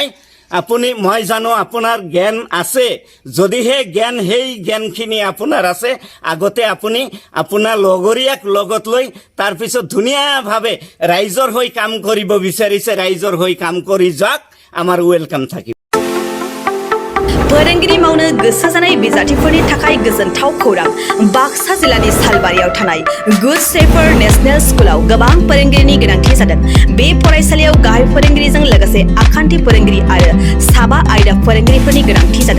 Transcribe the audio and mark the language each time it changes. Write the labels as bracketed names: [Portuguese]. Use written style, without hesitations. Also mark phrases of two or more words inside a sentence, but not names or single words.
[Assamese] আপুনি, মই জানো আপোনাৰ জ্ঞান আছে। যদিহে সেই জ্ঞানখিনি আপোনাৰ আছে, আগতে আপুনি আপোনাৰ লগৰীয়াক লগত লৈ তাৰপিছত ধুনীয়াভাৱে ৰাইজৰ হৈ কাম কৰিব বিচাৰিছে। ৰাইজৰ হৈ কাম কৰি যাওক, আমাৰ ৱেলকাম থাকিব। [Bodo] फोरोंगिरि मावनो गोसो जानाय बिजाथिफोरनि थाखाय गोजोनथाव खौरां। बाक्सा जिल्लानि सालबारियाव थानाय गुड शेफार्ड नेशनेल स्कुलाव गोबां फोरोंगिरिनि गोनांथि जादों। बे फरायसालियाव गाहाय फोरोंगिरिजों लोगोसे आखान्थि फोरोंगिरि आरो साबा आयदा फोरोंगिरिफोरनि गोनांथि जादों।